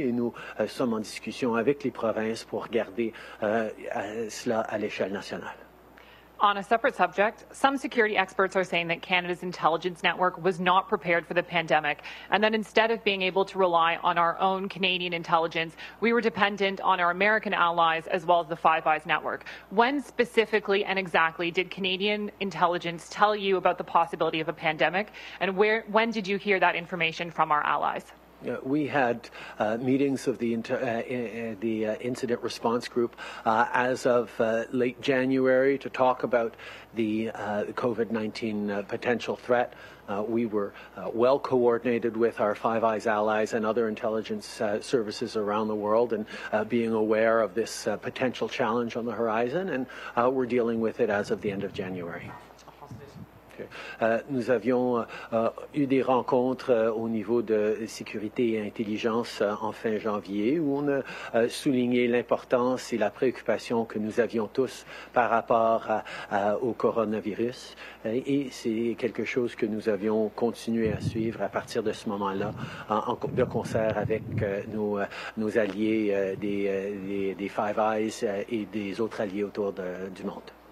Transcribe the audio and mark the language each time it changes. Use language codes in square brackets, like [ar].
[fr] Et nous sommes en discussion avec les provinces pour garder cela à l'échelle nationale. [en] On a separate subject, some security experts are saying that Canada's intelligence network was not prepared for the pandemic, and that instead of being able to rely on our own Canadian intelligence, we were dependent on our American allies as well as the Five Eyes network. When specifically and exactly did Canadian intelligence tell you about the possibility of a pandemic, and when did you hear that information from our allies? We had meetings of the incident response group as of late January to talk about the COVID-19 potential threat. We were well coordinated with our Five Eyes allies and other intelligence services around the world, and being aware of this potential challenge on the horizon, and we're dealing with it as of the end of January. [fr] Nous avions eu des rencontres au niveau de sécurité et intelligence en fin janvier, où on a souligné l'importance et la préoccupation que nous avions tous par rapport au coronavirus. Et c'est quelque chose que nous avions continué à suivre à partir de ce moment-là, de concert avec nos alliés des Five Eyes et des autres alliés autour du monde.